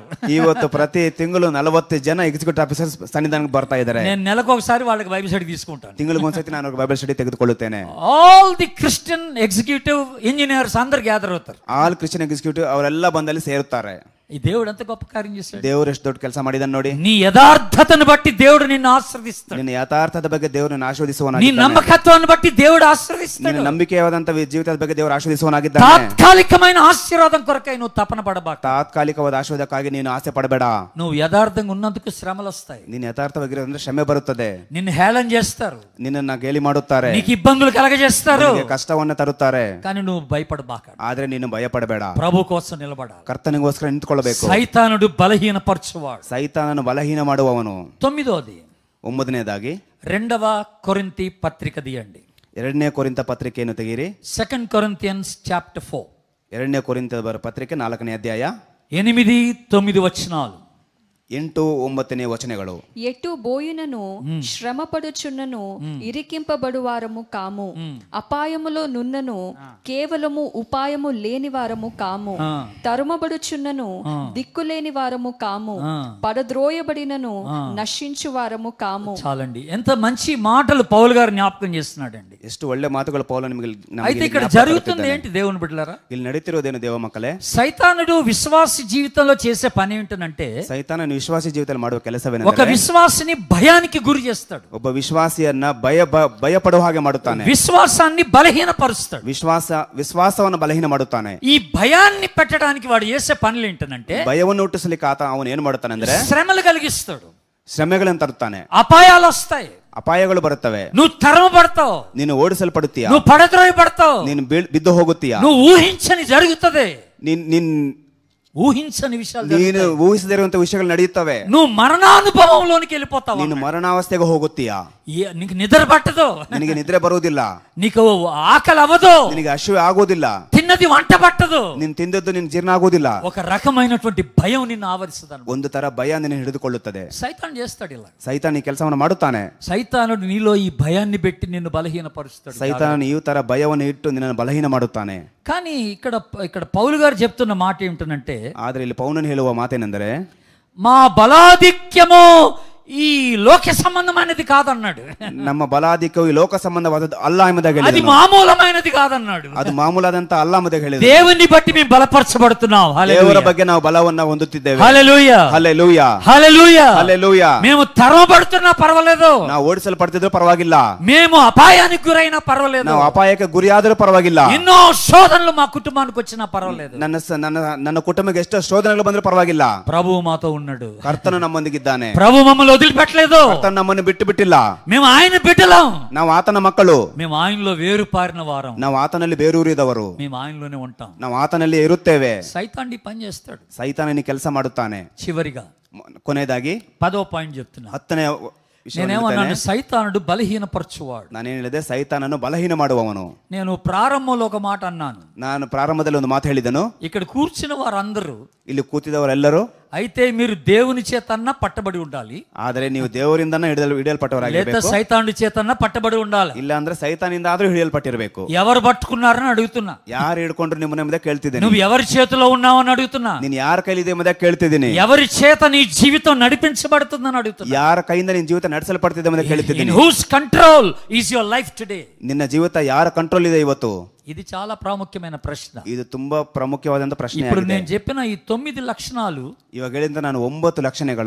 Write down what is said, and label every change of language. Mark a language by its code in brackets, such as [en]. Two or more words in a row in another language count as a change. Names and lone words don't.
[kn] ಇವತ್ತು ಪ್ರತಿ ತಿಂಗಳು 40 ಜನ [en] executive officers [kn] ಸನ್ನಿಧಾನಕ್ಕೆ ಬರ್ತಾ ಇದ್ದಾರೆ. [te] నేను నెలకు ఒకసారి వాళ్ళకి [en] Bible study [te] తీసుకుంటాను. [kn] ತಿಂಗಳಿಗೊಂದ್ಸತಿ ನಾನು [en] Bible study [kn] ತೆಗೆದುಕೊಳ್ಳುತ್ತೇನೆ. [en] all the Christian executive engineers [te] అందరు గ్యాదర్ అవుతారు. [en] all Christian executive [kn] ಅವರೆಲ್ಲ ಬಂದಲ್ಲಿ ಸೇರುತ್ತಾರೆ. [te] ఈ దేవుడు ఎంత గొప్ప కార్యం చేశాడు. [kn] ದೇವರು ಎಷ್ಟು ದೊಡ್ಡ ಕೆಲಸ ಮಾಡಿದಾನೆ ನೋಡಿ. [te] నీ యథార్థతను బట్టి దేవుడు నిన్ను ఆశీర్వదిస్తాడు. [kn] ನಿನ್ನ ಯಥಾರ್ಥದ ಬಗ್ಗೆ ದೇವರು ನಿನ್ನ [te] నీ [kn] ಆಶೀರ್ವದಿಸುವವನಾಗಿದ್ದಾನೆ. [te] నమ్మకత్వాన్ని బట్టి దేవుడు ఆశీర్వదిస్తాడు. [kn] ನಿನ್ನ ನಂಬಿಕೆಯಾದಂತ ಜೀವಿತದ ಬಗ್ಗೆ ದೇವರು ಆಶೀರ್ವದಿಸುವವನಾಗಿದ್ದಾನೆ. [te] తాత్కాలికమైన ఆశీర్వాదం కొరకై నువ్వు తపన పడబాక. [kn] ತಾತ್ಕಾಲಿಕವಾದ ಆಶೀರ್ವಾದಕ್ಕಾಗಿ ನೀನು ಆಸೆ ಪಡಬೇಡ. [te] నువ్వు యథార్థంగా ఉన్నందుకు శ్రమలు వస్తాయి. [kn] ನೀನು ಯಥಾರ್ಥವಾಗಿರೋದ್ರಿಂದ ಶ್ರಮೆ ಬರುತ್ತದೆ. [te] నిన్ను హేళన చేస్తారు, [kn] ನಿನ್ನನ್ನ ಗೇಲಿ ಮಾಡುತ್ತಾರೆ, [te] నీకు ఇబ్బందులు కలగజేస్తారు, [kn] ಕಷ್ಟವನ್ನ ತರುತ್ತಾರೆ. [te] కానీ నువ్వు భయపడబాక. [kn] ಆದ್ರೆ ನೀನು ಭಯಪಡಬೇಡ. [te] ప్రభు కోసం నిలబడాలి. [kn] ಕರ್ತನಿಗೋಸ್ಕರ ನಿಂತ್ಕೊಳ್ಳಬೇಕು. [te] సైతానుడు బలహీనపరచువాడు. [kn] ಸೈತಾನನು ಬಲಹೀನ ಮಾಡುವವನು. [te] 9వ [kn] 9ನೇದಾಗಿ [te] 2వ కొరింథీ పత్రిక తీయండి. [kn] 2ನೇ ಕೊರಿಂಥ ಪತ್ರಿಕೆಯನ್ನು ತೆಗೀರಿ. [en] 2 Corinthians chapter 4. [kn] 2ನೇ ಕೊರಿಂಥ ಪತ್ರಿಕೆ 4ನೇ ಅಧ್ಯಾಯ [te] 8-9 వచనాలు. [kn] 8-9 ವಚನಗಳು. [te] ఎటు బోయినను శ్రమపడుచున్నను ఇరికింపబడు వారము కాము, అపాయములో నున్నను కేవలము ఉపాయము లేని వారము కాము, తరుమబడుచున్నను దిక్కులేని వారము కాము, పడద్రోయబడినను నశించు వారము కాము. చాలండి, ఎంత మంచి మాటలు పౌలు గారు జ్ఞాపకం చేస్తున్నాడండి. [kn] ಎಷ್ಟು ಒಳ್ಳೆ ಮಾತುಗಳು ಪೌಲ ನಿಮಗೆ [te] అయితే ఇక్కడ జరుగుతుంది ఏంటి దేవుని బిడ్డలారా? [kn] ಇಲ್ಲಿ ನಡೀತಿರೋದೇನು ದೇವ ಮಕ್ಕಳೇ? [te] సైతానుడు విశ్వాసి జీవితంలో చేసే పని ఏంటంటే, [kn] ಸೈತಾನ ವಿಶ್ವಾಸಿ ಜೀವಿತದಲ್ಲಿ ಮಾಡುವ [te] ఒక [kn] ಕೆಲಸವೇನೆಂದರೆ [te] విశ్వాసిని భయానికి గురి చేస్తాడు, [kn] ಒಬ್ಬ ವಿಶ್ವಾಸಿಯನ್ನ ಭಯಪಡುವ ಹಾಗೆ ಮಾಡುತ್ತಾನೆ, [te] విశ్వాసాన్ని బలహీనపరుస్తాడు, [kn] ವಿಶ್ವಾಸವನ್ನು ಬಲಹೀನ ಮಾಡುತ್ತಾನೆ. [te] ఈ భయాన్ని పెట్టడానికి వాడు చేసే పనులు ఏంటంటే, [kn] ಭಯವನ್ನು ಹುಟ್ಟಿಸಲಿಕ್ಕೆ ಅವನು ಏನು ಮಾಡುತ್ತಾನೆ ಅಂದ್ರೆ [te] శ్రమలు కలిగిస్తాడు, [kn] ಶ್ರಮೆಗಳನ್ನು ತರುತ್ತಾನೆ, [te] అపాయాలు వస్తాయి, [kn] ಅಪಾಯಗಳು ಬರುತ್ತವೆ, [te] నువ్వు తరమబడతావు, [kn] ನೀನು ಓಡಿಸಲ್ಪಡುತ್ತೀಯ, [te] నువ్వు పడద్రోయబడతావు, [kn] ನೀನು బిద్దు ಹೋಗುತ್ತೀಯ, [te] నువ్వు ఊహించని జరుగుతుంది, [kn] ನೀನ್ [te] ఊహించని విషయాలు [kn] ನೀನು ಊಹಿಸದಿರುವಂತ ವಿಷಯಗಳು ನಡೆಯುತ್ತವೆ, [te] నువ్వు మరణానుభవంలోనికి వెళ్ళిపోతావు, [kn] ನೀನು ಮರಣಾವಸ್ಥೆಗೆ ಹೋಗುತ್ತೀಯ, [te] నీకు నిద్ర పట్టదు, [kn] ನಿನಗೆ ನಿದ್ರೆ ಬರುವುದಿಲ್ಲ, [te] నీకు ఆకలి అవ్వదు, [kn] ನಿನಗೆ ಹಸಿವೆ ಆಗುವುದಿಲ್ಲ, [te] తిన్నది వంట పట్టదు, [kn] ನೀನು ತಿಂದದ್ದು ನಿನ್ ಜೀರ್ಣ ಆಗುವುದಿಲ್ಲ, [te] ఒక రకమైనటువంటి భయం నిన్ను ఆవరిస్తుంది. [kn] ಒಂದು ತರ ಭಯ ನಿನ್ನ ಹಿಡಿದುಕೊಳ್ಳುತ್ತದೆ. [te] సైతాన్ చేస్తాడు ఇలా, [kn] ಸೈತಾನ್ ಈ ಕೆಲಸವನ್ನು ಮಾಡುತ್ತಾನೆ. [te] సైతానుడు నీలో ఈ భయాన్ని పెట్టి నిన్ను బలహీనపరుస్తాడు. [kn] ಸೈತಾನ್ ಈ ತರ ಭಯವನ್ನು ಇಟ್ಟು ನಿನ್ನನ್ನು ಬಲಹೀನ ಮಾಡುತ್ತಾನೆ. [te] కానీ ఇక్కడ పౌలు గారు చెప్తున్న మాట ఏమిటంటే, [kn] ಆದ್ರೆ ಇಲ್ಲಿ ಪೌಲನು ಹೇಳುವ ಮಾತೇನೆಂದರೆ, [te] మా బలాధిక్యము ఈ లోక సంబంధమైనది కాదన్నాడు, [kn] ನಮ್ಮ ಬಲಾಧಿಕ್ಯವು ಈ ಲೋಕ ಸಂಬಂಧವಾದದ್ದು ಅಲ್ಲ ಎಂಬುದಾಗಿ [te] అది [kn] ಹೇಳಿದನು. [te] మామూలమైనది కాదన్నాడు, [kn] ಅದು ಮಾಮೂಲಾದಂತ ಅಲ್ಲ ಎಂಬುದಾಗಿ ಹೇಳಿದನು. [te] దేవుని బట్టి మేము బలపరచబడుతున్నాం. [kn] ದೇವರ ಬಗ್ಗೆ ನಾವು ಬಲವನ್ನ ಹೊಂದುತ್ತಿದ್ದೇವೆ. [te] హల్లెలూయా, [kn] ಹಲ್ಲೆಲೂಯಾ, [te] హల్లెలూయా, [kn] ಹಲ್ಲೆಲೂಯಾ. [te] మేము తరమబడుతున్నా పర్వాలేదు, [kn] ನಾವು ಓಡಿಸಲ್ಪಡ್ತಿದ್ರು ಪರವಾಗಿಲ್ಲ, [te] మేము అపాయానికి గురైనా పర్వాలేదు, [kn] ನಾವು ಅಪಾಯಕ್ಕೆ ಗುರಿಯಾದರೂ ಪರವಾಗಿಲ್ಲ, [te] ఎన్నో శోధనలు మా కుటుంబానికి వచ్చినా పర్వాలేదు, [kn] ನನ್ನ ಕುಟುಂಬಕ್ಕೆ ಎಷ್ಟು ಶೋಧನೆಗಳು ಬಂದರೂ ಪರವಾಗಿಲ್ಲ, [te] ప్రభువు మాతో ఉన్నాడు, [kn] ಕರ್ತನು ನಮ್ಮೊಂದಿಗಿದ್ದಾನೆ, [te] ప్రభు మమ్మల్ని వదిలిపెట్టలేదు, [kn] ಕರ್ತನು ನಮ್ಮನ್ನು ಬಿಟ್ಟು ಬಿಟ್ಟಿಲ್ಲ, [te] మేము ఆయన బిడ్డలం, [kn] ನಾವು ಆತನ ಮಕ್ಕಳು, [te] మేము ఆయనలో వేరు పారిన వారం, [kn] ನಾವು ಆತನಲ್ಲಿ ಬೇರೂರಿದವರು, [te] మేము ఆయనలోనే ఉంటాం. [kn] ನಾವು ಆತನಲ್ಲಿ ಇರುತ್ತೇವೆ. [te] సైతాన్ని పని చేస్తాడు. [kn] ಸೈತಾನನಿ ಕೆಲಸ ಮಾಡುತ್ತಾನೆ. [te] చివరిగా [kn] ಕೊನೆಯದಾಗಿ [te] 10వ పాయింట్ చెప్తున్నా. [kn] 10ನೇ ವಿಷಯ [te] నేనేమన్నాను? సైతానుడు బలహీనపరచువాడు. [kn] ನಾನೇನು ಹೇಳಿದೆ? ಸೈತಾನನ್ನು ಬಲಹೀನ ಮಾಡುವವನು. [te] నేను ప్రారంభంలో ఒక మాట అన్నాను, [kn] ನಾನು ಪ್ರಾರಂಭದಲ್ಲಿ ಒಂದು ಮಾತು ಹೇಳಿದನು. [te] ఇక్కడ కూర్చున్న వారందరూ, [kn] ಇಲ್ಲಿ ಕೂತಿದವರೆಲ್ಲರೂ, [te] అయితే మీరు దేవుని చేతన్నా పట్టబడి ఉండాలి, [kn] ಆದರೆ ನೀವು ದೇವರಿಂದನೇ [te] లేదా [kn] ಹಿಡಿಯಲ್ಪಟ್ಟವರಾಗಿರಬೇಕು, [te] సైతానుడి చేతన్నా పట్టబడి ఉండాలి. [kn] ಇಲ್ಲ ಅಂದ್ರೆ ಸೈತಾನಿಂದ ಆದ್ರೂ ಹಿಡಿಯಲ್ಪಟ್ಟಿರಬೇಕು. [te] ఎవరు పట్టుకున్నారని అడుగుతున్నా, [kn] ಯಾರು ಹಿಡ್ಕೊಂಡ್ರು ನಿಮ್ಮನ್ನ ಎಂಬುದೇ ಕೇಳ್ತಿದ್ದೀನಿ. [te] నువ్వు ఎవరి చేతిలో ఉన్నావని అడుగుతున్నా, [kn] ನೀನ್ ಯಾರ ಕೈಲಿದೆ ಎಂಬುದೇ ಕೇಳ್ತಿದ್ದೀನಿ. [te] ఎవరి చేత నీ జీవితం నడిపించబడుతుందని అడుగుతున్నా, [kn] ಯಾರ ಕೈಯಿಂದ ನಿನ್ನ ಜೀವಿತ ನಡೆಸಲ್ಪಡ್ತಿದೆ ಎಂಬುದೇ [te] ఇన్ [kn] ಕೇಳ್ತಿದ್ದೀನಿ. [en] whose control is your life today. [kn] ನಿನ್ನ ಜೀವಿತ ಯಾರ ಕಂಟ್ರೋಲ್ ಇದೆ ಇವತ್ತು? [te] ఇది చాలా ప్రాముఖ్యమైన ప్రశ్న. [kn] ಇದು ತುಂಬಾ ಪ್ರಾಮುಖ್ಯವಾದಂತ ಪ್ರಶ್ನೆ. [te] ఇప్పుడు నేను చెప్పిన ఈ 9 లక్షణాలు, [kn] ಇವಾಗ ಹೇಳಿದ ನಾನು 9 ಲಕ್ಷಣಗಳು,